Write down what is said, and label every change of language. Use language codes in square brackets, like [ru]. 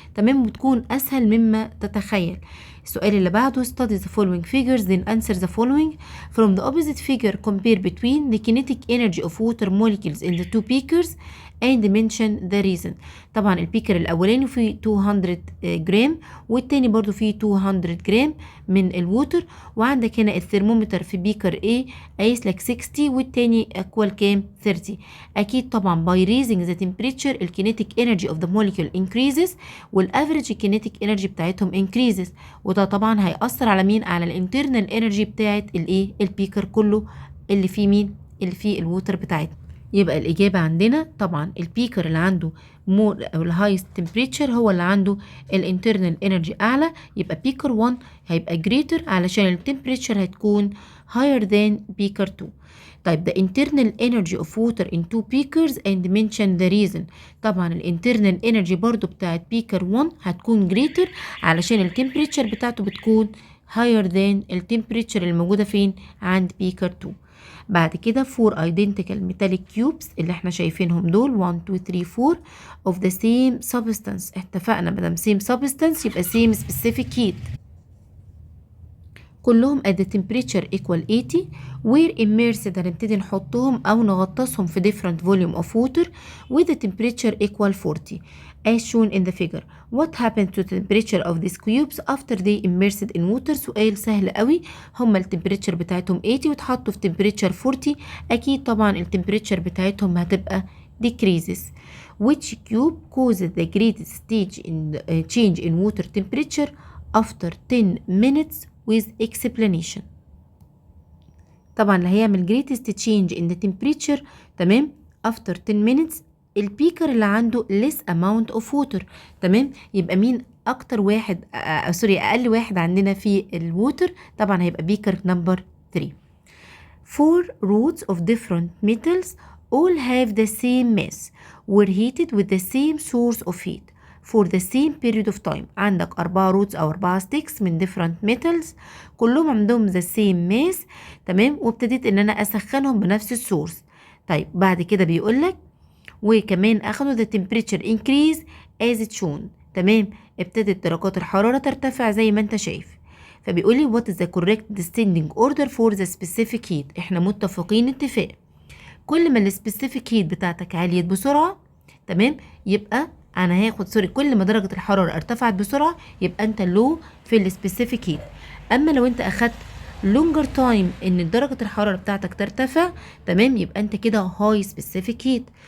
[ar] تمام، بتكون أسهل مما تتخيل. السؤال اللي بعده [en] study the following figures then answer the following. From the opposite figure compare between the kinetic energy of water molecules in the two beakers and mention the reason. [ar] طبعا البيكر الأولاني فيه 200 جرام والتاني برضو فيه 200 جرام من الووتر، وعندك هنا الثرمومتر في بيكر A قايس لك 60 والتاني اكوال كام؟ 30. أكيد طبعا [en] by raising the temperature ال kinetic energy of the molecule increases [ar] والaverage kinetic energy بتاعتهم increases، وده طبعا هيأثر على مين؟ على الانترنال انرجي بتاعت الايه؟ البيكر كله اللي فيه مين؟ اللي فيه الووتر بتاعتنا. يبقى الإجابة عندنا طبعا البيكر اللي عنده مور أو الهايست تمبريتشر هو اللي عنده الانترنال انرجي أعلى، يبقى بيكر 1 هيبقى greater علشان التمبريتشر هتكون higher than بيكر 2. [en] طيب the internal energy of water in two beakers and mention the reason. [ar] طبعا الانترنال انرجي برضو بتاعت بيكر 1 هتكون greater علشان التمبريتشر بتاعته بتكون higher than التمبريتشر الموجودة فين؟ عند بيكر 2. [en] بعد كده 4 identical metallic cubes [ar] اللي احنا شايفينهم دول [en] 1 2 3 4 of the same substance. [ar] اتفقنا مادام same substance يبقى same specific heat. [en] كلهم at the temperature equal 80 where immersed [ar] هنبتدي نحطهم أو نغطسهم في [en] different volume of water with the temperature equal 40 as shown in the figure. What happened to the temperature of these cubes after they immersed in water؟ [ar] سؤال سهل قوي. هما التمبريتشر بتاعتهم 80 وتحطوا في temperature 40، أكيد طبعا التمبريتشر بتاعتهم هتبقى decreases. [en] Which cube causes the greatest change in water temperature after 10 minutes with explanation؟ [ar] طبعا اللي هيعمل [en] greatest change in the temperature تمام after 10 minutes [ar] البيكر اللي عنده [en] less amount of water. [ar] تمام، يبقى مين اكتر واحد اقل واحد عندنا في الووتر؟ طبعا هيبقى بيكر نمبر 3. [en] 4 rods of different metals all have the same mass were heated with the same source of heat for the same period of time. [ar] عندك 4 روتس أو 4 ستيكس من different metals كلهم عندهم [en] the same mass. [ar] تمام، وابتديت إن أنا أسخنهم بنفس السورس. طيب بعد كده بيقولك وكمان أخدوا [en] the temperature increase as it shown. [ar] تمام، ابتدت درجات الحرارة ترتفع زي ما انت شايف. فبيقولي [en] what is the correct descending order for the specific heat. [ar] احنا متفقين اتفاق كل ما السبيسيفيك هيت بتاعتك عليت بسرعة، تمام، يبقى انا هاخد كل ما درجة الحرارة ارتفعت بسرعة يبقى انت لو في السبيسيفيك هيت. اما لو انت اخدت لونجر تايم ان درجة الحرارة بتاعتك ترتفع، تمام، يبقى انت كده هاي سبيسيفيك هيت.